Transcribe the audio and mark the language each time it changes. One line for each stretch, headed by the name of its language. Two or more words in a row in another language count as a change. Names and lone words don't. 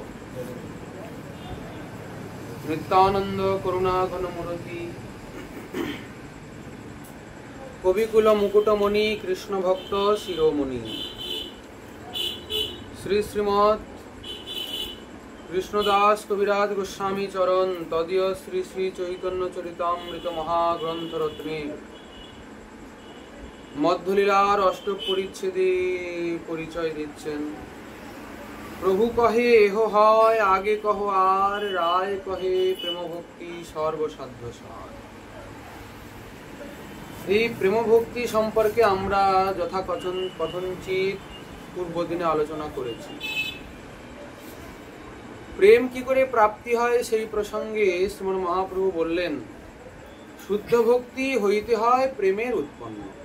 Bangla: নিত্যানন্দ করুণা ঘনমূর্তি কবিকুল মুকুটমণি কৃষ্ণ ভক্ত শিরোমণি শ্রী শ্রীমদ কৃষ্ণদাস কবিরাজ গোস্বামী চরণ তদীয় শ্রী শ্রী চৈতন্য চরিতামৃত মহাগ্রন্থ রত্নে মধ্যলীলার অষ্টক পরিচ্ছেদে পরিচয় দিচ্ছেন। প্রভু কহে এহ হয় আগে কহো আর রায় কহে প্রেম ভক্তি সর্বসাধ্য সার। এই প্রেম ভক্তি সম্পর্কে আমরা যথাকথনচিত পূর্ব দিনে আলোচনা করেছি। প্রেম কি করে প্রাপ্তি হয় সেই প্রসঙ্গে শ্রীমন মহাপ্রভু বললেন, শুদ্ধ ভক্তি হইতে হয় প্রেমের উৎপন্ন।